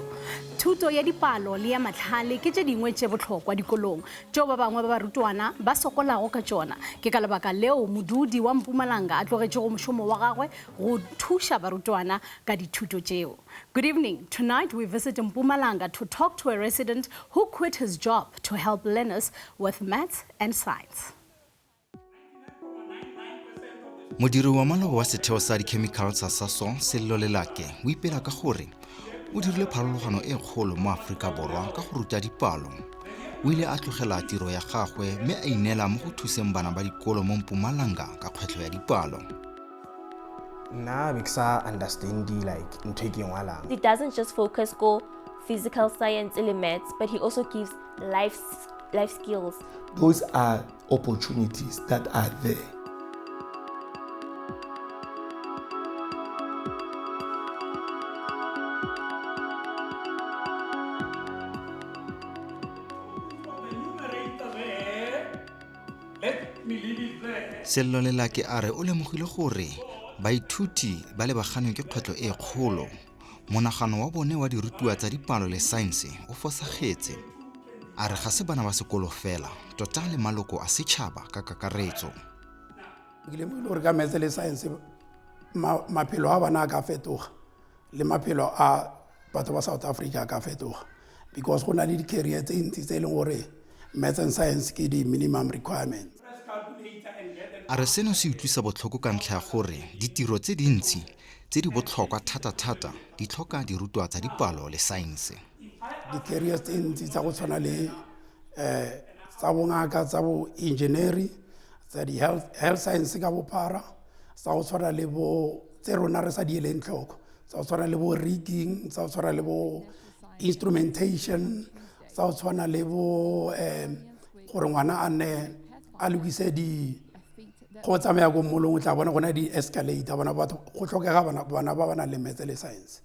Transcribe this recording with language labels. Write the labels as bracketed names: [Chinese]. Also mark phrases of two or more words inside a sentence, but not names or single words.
[Northern Sotho] Thuto ya dipalo le ya matlhale ke tše dingwe tše bohlokwa dikolong tšeo ba bangwe ba barutwana ba sokolago ka tšona. Ke ka lebaka leo modudi wa Mpumalanga a tlogetšego mošomo wa gagwe go thuša barutwana ka dithuto tšeo. [English] Good evening. Tonight we visit Mpumalanga to talk to a resident who quit his job to help learners with maths and science. [Tswana] Modiri wa maloba wa setheo sa di-chemical sa Sasol Sello Lelake o ipela ka gore o dirile pharologano e kgolo mo Afrika Borwa ka go ruta dipalo. O ile a tlogela tiro ya gagwe mme a inela mo go thuseng bana ba dikolo mo Mpumalanga ka kgwetlho ya dipalo. [Southern Sotho] Nna be ke sa [English] understand like [Southern Sotho] ntho e ke ngwalang. [English] He doesn't just focus on physical science or maths, but he also gives life skills. Those are opportunities that are there. [Tswana] Sello Lelake a re o lemogile gore baithuti ba lebaganwe ke kgwetlho e kgolo. Monagano wa bone wa dirutwa tsa dipalo le saense o fosagetse. A re ga se bana ba sekolo fela, tota le maloko a setšhaba ka kakaretso. Ke lemogile gore ka maths le science maphelo a bana a ka fetoga le maphelo a batho ba South Africa a ka fetoga because go na le di-career tse ntsi tse e leng gore [English] maths and science [Tswana] ke [English] di-minimum requirements. [Tswana] A re seno se utlwisa botlhoko ka ntlha ya gore ditiro tse dintsi tse di botlhokwa thata-thata di tlhoka dirutwa tsa dipalo le saense. Di-careers tse ntsi tsa go tshwana le tsa bongaka, tsa bo engineering, tsa di- [English] health science [Tswana] ka bophara, tsa go tshwana le bo tse rona re sa di eleng tlhoko, tsa go tshwana le bo rigging, tsa go tshwana le bo instrumentation, tsa go tshwana le bo gore ngwana a nne a lokise go tsamaya go molong o tla bona gona di-escalator bona batho go tlhokega bana ba ba nang le maths le science.